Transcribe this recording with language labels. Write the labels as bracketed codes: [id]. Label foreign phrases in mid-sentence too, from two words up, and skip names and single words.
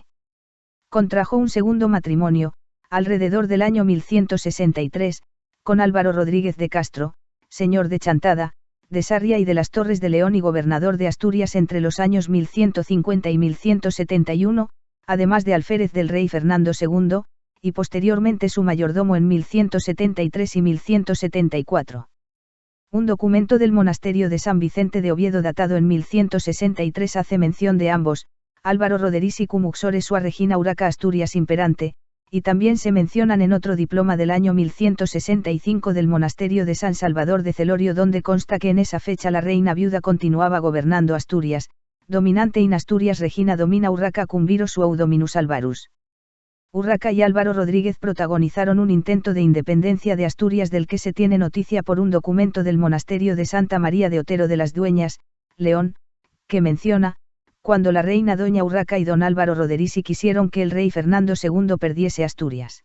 [es] Contrajo un segundo matrimonio, alrededor del año 1163, con Álvaro Rodríguez de Castro, señor de Chantada, de Sarria y de las Torres de León y gobernador de Asturias entre los años 1150 y 1171, además de alférez del rey Fernando II, y posteriormente su mayordomo en 1173 y 1174. Un documento del monasterio de San Vicente de Oviedo datado en 1163 hace mención de ambos, Álvaro Roderisi [la] cum uxore sua regina Urraca Asturias imperante, [es] y también se mencionan en otro diploma del año 1165 del monasterio de San Salvador de Celorio donde consta que en esa fecha la reina viuda continuaba gobernando Asturias, [la] dominante in Asturias regina domina Urraca cum viro suo dominus Alvarus. [es] Urraca y Álvaro Rodríguez protagonizaron un intento de independencia de Asturias del que se tiene noticia por un documento del monasterio de Santa María de Otero de las Dueñas, León, que menciona, cuando la reina doña Urraca y don Álvaro Roderisi quisieron que el rey Fernando II perdiese Asturias.